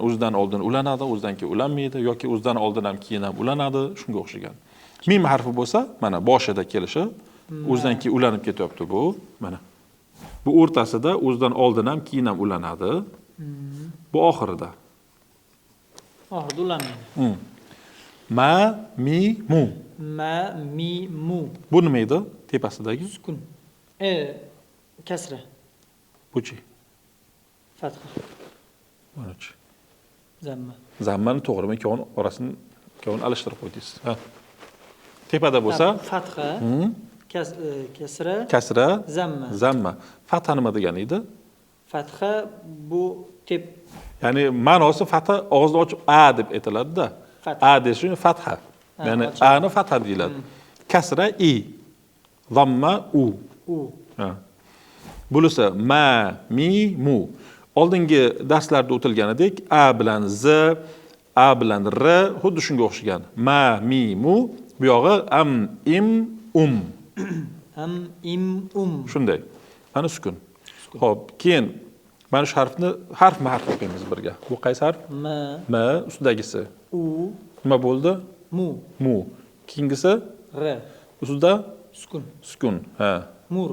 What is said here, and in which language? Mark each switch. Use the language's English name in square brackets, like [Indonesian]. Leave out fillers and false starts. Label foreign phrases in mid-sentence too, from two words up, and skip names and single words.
[Uzbek] O'zidan oldin ulanadi, o'zidan keyin ulanmaydi yoki o'zidan oldin ham keyin ham ulanadi, shunga o'xshagan. Mim harfi bo'lsa, mana boshida kelishi, o'zidan keyin ulanib ketyapti bu, mana. Bu o'rtasida o'zidan oldin ham keyin ham ulanadi. Bu oxirida. Oxirida ulanmaydi. Ma, mi, mu. Ma, mi, mu. Bu nima edi? Tepasidagi? Sukun. Kasra. Buchi. Fatha. Manachi. Zamma. Zammani to'g'ri, ikkovini orasini ikkovini alishtirib qo'ydingiz. Ha. Tepada bo'lsa, fatha, kasra, kasra, zamma. Zamma. Fatha nima degani edi? Fatha bu Ya'ni ma'nosi fatha og'izni ochib a deb aytiladi-da. A desish uchun fatha. Ya'ni a ni fatha deyiladi. Kasra i. Zamma u. Ha. Bo'lsa ma, mi, mu. Oldingi darslarda o'tilganidek a bilan z, a bilan r xuddi shunga o'xshagan. Ma, mi, mu. Bu yog'i am, im, am, im, shunday. Mana sukun. Xo'p, keyin mana shu harfni harfma harf o'qiymiz birga. Bu qaysi harf? Ma. Ma ustidagisi. U. Nima bo'ldi? Mu. Mu. Keyingisi? R. Ustida? Sukun. Sukun. Ha. Mur.